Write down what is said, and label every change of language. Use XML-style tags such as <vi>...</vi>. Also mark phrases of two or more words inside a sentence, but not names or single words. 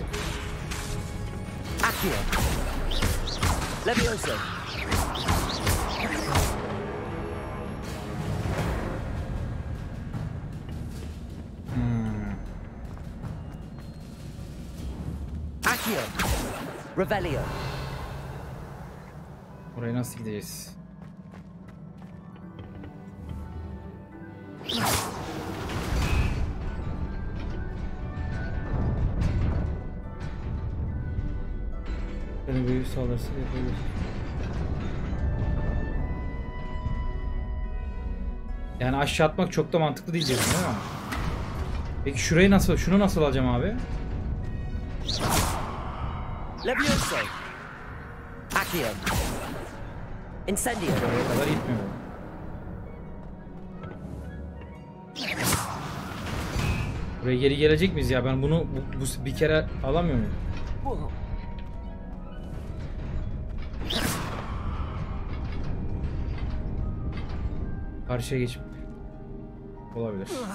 <tr>Accio. Levioso. Accio. Revelio. Oraya nasıl gideceğiz? Benim büyü sağlarsa yapabilir. Yani aşağı atmak çok da mantıklı değil diyorsun değil mi? Peki şurayı nasıl, şunu nasıl alacağım abi? Levioso. Accio. Incendio. Oraya kadar gitmiyor. Buraya geri gelecek miyiz ya? Ben bunu bu bir kere alamıyor muyum? Karşıya geçip olabilir.</tr>